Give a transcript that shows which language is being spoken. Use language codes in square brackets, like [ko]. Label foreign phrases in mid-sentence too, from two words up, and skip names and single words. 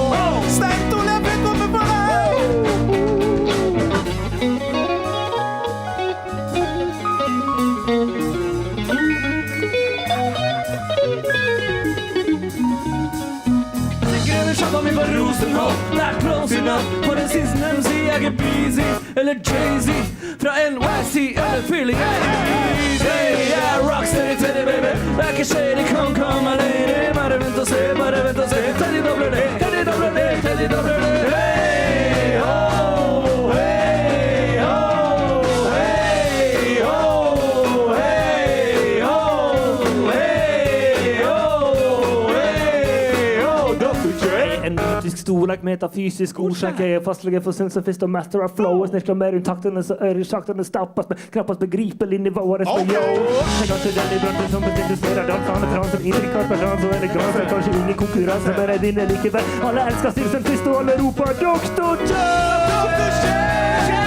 [no] Sterkt og leve, kommer på deg. Shoppa mi på Rosenholm, det [en] close enough. [no] På den siste MC, jeg er busy. Eller Jay-Z, fra NYC. Eller feeling jeg er easy. Jeg er [en] rocksteady, teddy baby. [no] Jeg er ikke [en] shady, come lady. [no] Bare vent og se. Teddy dobler det. Hey, ho, hey, ho. Hey, ho, hey, ho. Hey, ho, hey, ho. Dr. J. [sv] En mytisk storlek, metafysisk orsak. [no] Jeg er fastlege for Sinsenfist og [en] master of flow. [no] Jeg snirkler mer rundt taktene, så øresjaktene stappas med knappast begripelig nivåer for yo. Jeg kanskje den i bransjen som bestiluserer dansene trans som intrikat med dans og elegans. Kanskje ingen konkurranse, men jeg vinner likevel. Alle elsker Sinsenfist og alle roper Dr.